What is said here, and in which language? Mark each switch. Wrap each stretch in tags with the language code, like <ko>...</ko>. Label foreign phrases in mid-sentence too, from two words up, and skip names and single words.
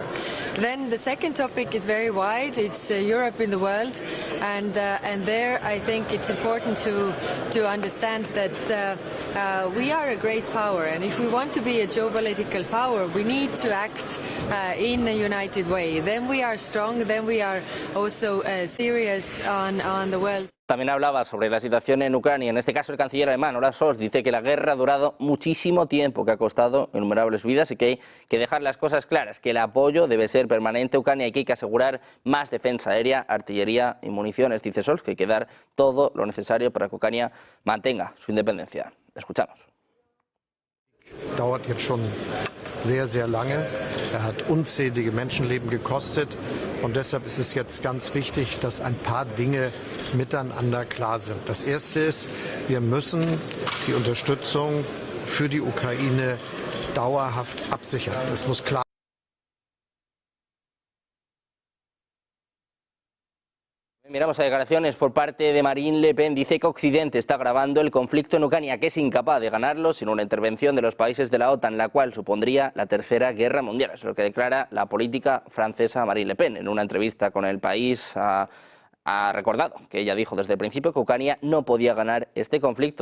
<en>Then the second topic is very wide. It's Europe in the world, and there I think it's important to understand that we are a great power, and if we want to be a geopolitical power, we need to act in a united way. Then we are strong. Then we are also serious on the world.</en> <es>También hablaba sobre la situación en Ucrania. En este caso, el canciller alemán, Olaf Scholz, dice que la guerra ha durado muchísimo tiempo, que ha costado innumerables vidas y que hay que dejar las cosas claras, que el apoyo debe ser permanente a Ucrania y que hay que asegurar más defensa aérea, artillería y municiones. Dice Scholz que hay que dar todo lo necesario para que Ucrania mantenga su independencia. Escuchamos.</es> <de>Dauert jetzt schon sehr, sehr lange. Hat unzählige Menschenleben gekostet. Und deshalb ist es jetzt ganz wichtig, dass ein paar Dinge miteinander klar sind. Das Erste ist, wir müssen die Unterstützung für die Ukraine dauerhaft absichern. Das muss klar.</de> <es>Miramos a declaraciones por parte de Marine Le Pen. Dice que Occidente está agravando el conflicto en Ucrania, que es incapaz de ganarlo sin una intervención de los países de la OTAN, la cual supondría la Tercera Guerra Mundial. Es lo que declara la política francesa Marine Le Pen. En una entrevista con El País ha recordado que ella dijo desde el principio que Ucrania no podía ganar este conflicto.</es>